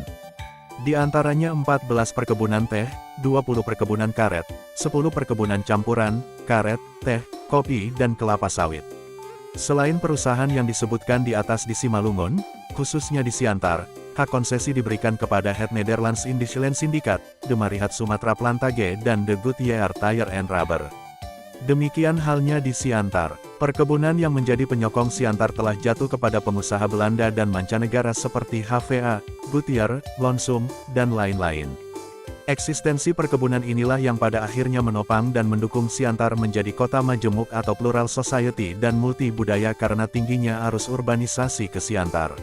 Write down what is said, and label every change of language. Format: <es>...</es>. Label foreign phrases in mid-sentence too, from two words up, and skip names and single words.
<id>Di antaranya 14 perkebunan teh, 20 perkebunan karet, 10 perkebunan campuran, karet, teh, kopi dan kelapa sawit. Selain perusahaan yang disebutkan di atas di Simalungun, khususnya di Siantar, hak konsesi diberikan kepada Het Nederlands Industrie Syndicaat, De Marihat Sumatera Plantage dan De Goodyear Tire and Rubber. Demikian halnya di Siantar. Perkebunan yang menjadi penyokong Siantar telah jatuh kepada pengusaha Belanda dan mancanegara seperti HVA, Goodyear, Lonsum, dan lain-lain. Eksistensi perkebunan inilah yang pada akhirnya menopang dan mendukung Siantar menjadi kota majemuk atau</id> <en>plural society</en> <id>dan multi budaya karena tingginya arus urbanisasi ke Siantar.</id>